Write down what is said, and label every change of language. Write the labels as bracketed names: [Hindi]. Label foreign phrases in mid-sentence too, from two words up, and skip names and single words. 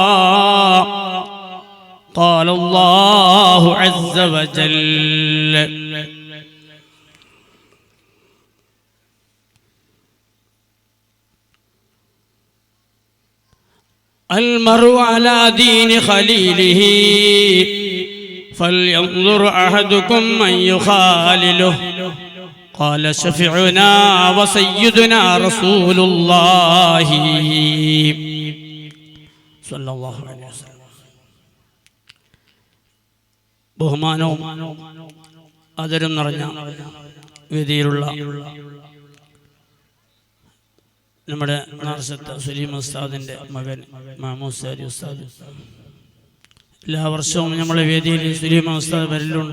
[Arabic] قال الله عز وجل: المرء على دين خليله فلينظر أحدكم من يخالله. قال شفيعنا وسيدنا رسول الله صلى الله عليه وسلم. [Malayalam] ബഹുമാനവും ആദരവും നിറഞ്ഞ വേദിയിലുള്ള നമ്മുടെ നാർസത്ത് സലീം ഉസ്താദിൻ്റെ മകൻ മാമൂസാരി ഉസ്താദ്, എല്ലാ വർഷവും നമ്മുടെ വേദിയിൽ സലീം ഉസ്താദ് വരലുണ്ട്.